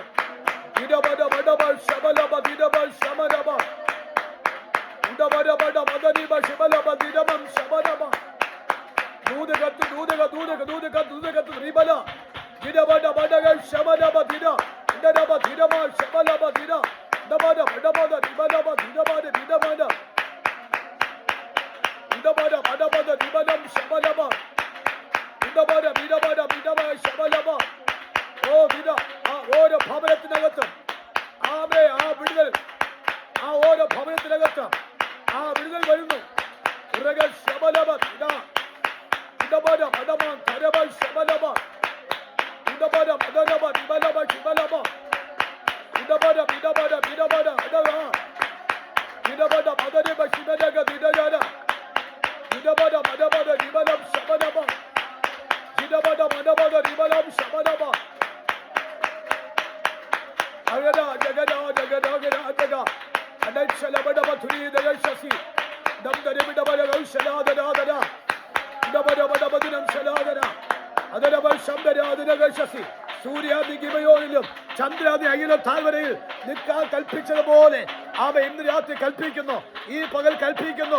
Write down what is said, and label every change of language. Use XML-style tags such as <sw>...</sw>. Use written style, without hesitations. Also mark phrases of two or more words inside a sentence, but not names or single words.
<ml>ഇദ ബദ ബദ ബ ശബല ബ ഇദ ബ ശമല ബ ഇദ ബദ ബദ മദനി ബ ശബല ബ ഇദ ബ ശബല ബ. ദൂത് കത്ത്, ദൂത് കത്ത്, ദൂത് കത്ത്, ദൂത് കത്ത്, ദൂത് കത്ത് റിബല ഇദ ബദ ബദ ഗ ശമല ബ ഇദ ഇദ ബ ഇദ ബ ശബല ബ ഇദ Dabada, dabada, dibadaba, dibada, dibada. Dabada, badabada, dibada, shabalaba. Dabada, bidabada, bidaba, shabalaba. Oh, bida. Oh, the ഭവനത്തിനകത്ത് ആമേ ആ വിടുതൽ, ആ ഓരോ ഭവനത്തിനകത്ത് ആ വിടുതൽ വരുന്നു. ഉറക ശബലബ ദിദ ദിദബദ ബദമ തരബ ശബലബ ദിദബദ ബദനബ ദിബലബ ശബലബ Bidabada, bidabada, bidabada, bidabada, bidabada, bidabada, bidabada, bidabada, bidabada, bidabada, bidabada, shabadaba, bidabada, bidabada, bidabada, shabadaba, സൂര്യാദി ഗിബയോനിലും ചന്ദ്രാദി അഖില താഴ്വരയിൽ നിൽക്കാൻ കൽപ്പിച്ചതുപോലെ അവ ഇന്ന് രാത്രി കൽപ്പിക്കുന്നു, ഈ പകൽ കൽപ്പിക്കുന്നു.</ml>